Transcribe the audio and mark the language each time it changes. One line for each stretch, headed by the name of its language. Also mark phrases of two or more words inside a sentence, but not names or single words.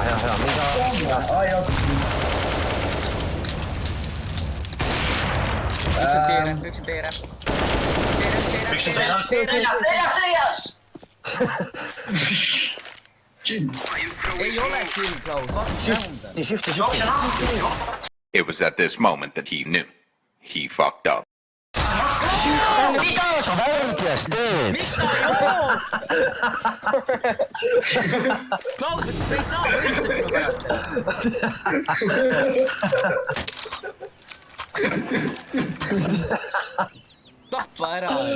Estonian: Ai, oot. Üks on teere. Üks on seljas! Ei ole chill, Klaus. Vaata Shifti.
English: It was at this moment that he knew. He fucked up.
Estonian: Mida sa värgjas teed? Miks sa ei oo? Klaus, me ei saa võita sinu pärast. Tappa ära.